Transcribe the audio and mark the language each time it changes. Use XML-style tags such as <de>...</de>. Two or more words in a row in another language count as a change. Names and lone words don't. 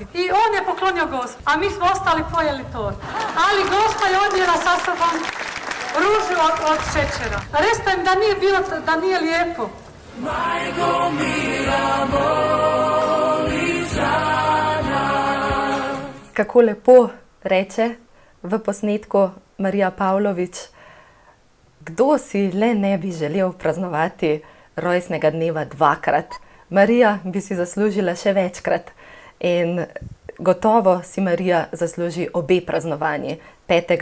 <hr>I on je poklonio Gospi, a mi smo ostali pojeli tortu. Ali Gospa je odnijela sa sobom ružu od šećera. Recite mi da nije lijepo. Majko mila, moli za nas.</hr> <sl>Kako lepo reče v posnetku Marija Pavlović, kdo si le ne bi želel praznovati rojstnega dneva 2-krat. Marija bi si zaslužila še večkrat in gotovo si Marija zasluži obe praznovanji, 5.</sl>